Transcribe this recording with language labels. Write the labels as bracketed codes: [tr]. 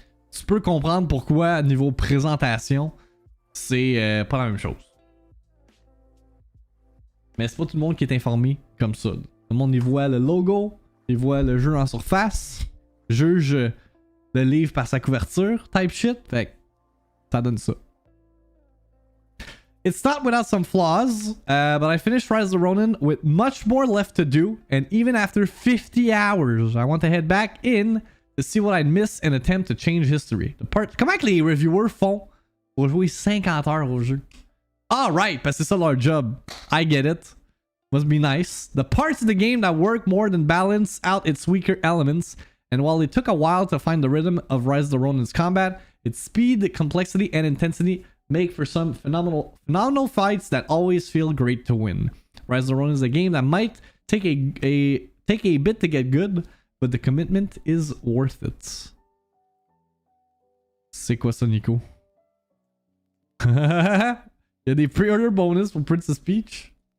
[fr] Tu peux comprendre pourquoi, niveau présentation, c'est pas la même chose. Mais c'est pas tout le monde qui est informé comme ça. Tout le monde y voit le logo, il voit le jeu en surface, juge le livre par sa couverture, type shit, fait que ça donne ça. [en] It's not without some flaws, but I finished Rise of the Ronin with much more left to do, and even after 50 hours, I want to head back in to see what I'd miss and attempt to change history. [fr] Comment que les reviewers font pour jouer 50 heures au jeu? Ah, right, parce que c'est ça leur job. [en] I get it. Must be nice. The parts of the game that work more than balance out its weaker elements, and while it took a while to find the rhythm of Rise of the Ronin's combat, its speed, complexity, and intensity make for some phenomenal fights that always feel great to win. Rise of the Ronin is a game that might take a bit to get good, but the commitment is worth it. [fr] C'est quoi ça, Nico? Il y a des pre-order bonus pour Princess Peach.